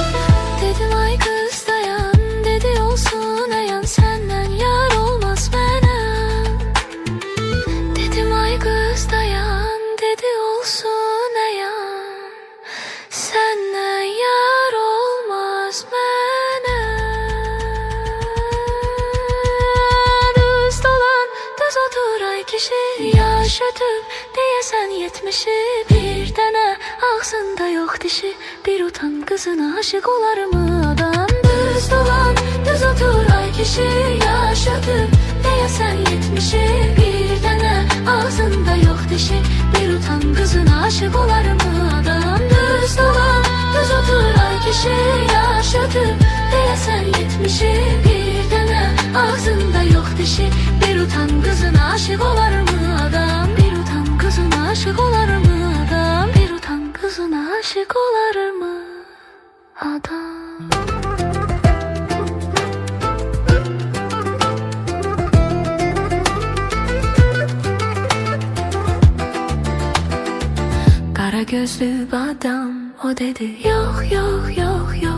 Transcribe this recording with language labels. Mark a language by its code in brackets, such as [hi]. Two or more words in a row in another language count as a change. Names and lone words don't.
[tr] Dedim ay kız dayan, dedi olsun ayan, senden yar olmaz bana. Dedim ay kız dayan, dedi olsun ayan, senden yar olmaz bana. [az] Düz dolan, düz otur ay kişi, yaş ötüb deyəsən 70'i. Bir dənə ağzında yox dişi, bir utan [tr] kızına aşık olarım adam. [az] Düz dolan, düz otur ay kişi, yaş ötüb deyəsən 70'i. Bir dənə ağzında yox dişi, bir utan [tr] kızına aşık olarım adam. [az] Düz dolan, düz otur ay kişi, yaş ötüb deyəsən 70'i. Bir dənə ağzında yox dişi, bir utan [tr] kızına aşık olarım adam. Bir utan kızına aşık olarım adam. Bir utan kızına aşık olarım adam. Kara gözlü adam, o dedi yok, yok, yok, yok.